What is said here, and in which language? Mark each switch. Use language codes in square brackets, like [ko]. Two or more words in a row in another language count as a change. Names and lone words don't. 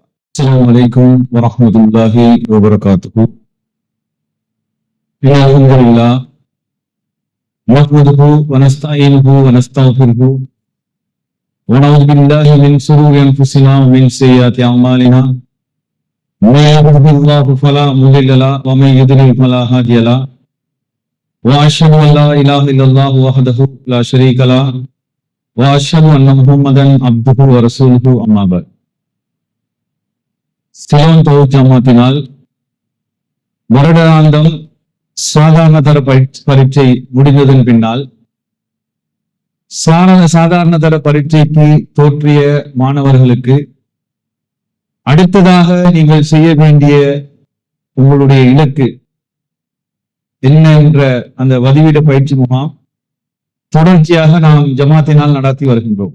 [ar] السلام عليكم ورحمة الله وبركاته. الحمد لله نحمده ونستعينه ونستغفره ونعوذ بالله من شرور أنفسنا ومن سيئات أعمالنا. من يهده الله فلا مضل له ومن يضلل فلا هادي له واشهد ان لا اله الا الله وحده لا شريك له وأشهد أن محمدا عبده ورسوله أما بعد. [ta] சிலோன் தௌஹீத் ஜமாத்தினால் வருடாந்தம் சாதாரண தர பரீட்சை முடிந்ததன் பின்னால் சாதாரண தர பரீட்சைக்கு தோற்றிய மாணவர்களுக்கு அடுத்ததாக நீங்கள் செய்ய வேண்டிய உங்களுடைய இலக்கு என்ன என்ற அந்த வதிவிட பயிற்சி முகாம் தொடர்ச்சியாக நாம் ஜமாத்தினால் நடத்தி வருகின்றோம்.